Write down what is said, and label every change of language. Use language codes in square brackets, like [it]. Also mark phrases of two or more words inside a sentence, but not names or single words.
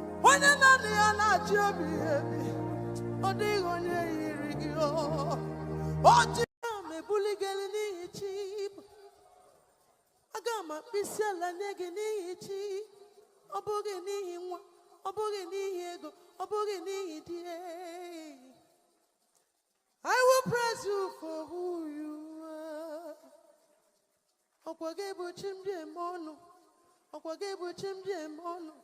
[ig] Onye naanị ya na-achị obi ebi, ọ dịghị onye yiri gị, o. O ji m ebuli gị elu n'ihi chi bụ. Aga m akpụ isi ala nye gị n'ihi chi, ọ bụghị n'ihi nwa, ọ bụghị n'ihi ego, ọ bụghị n'ihi di. [en] I will praise you for who you are. [ig] Ọkwa gị bụ chi m dị eme ọnụ. Ọkwa gị bụ chi m dị eme ọnụ.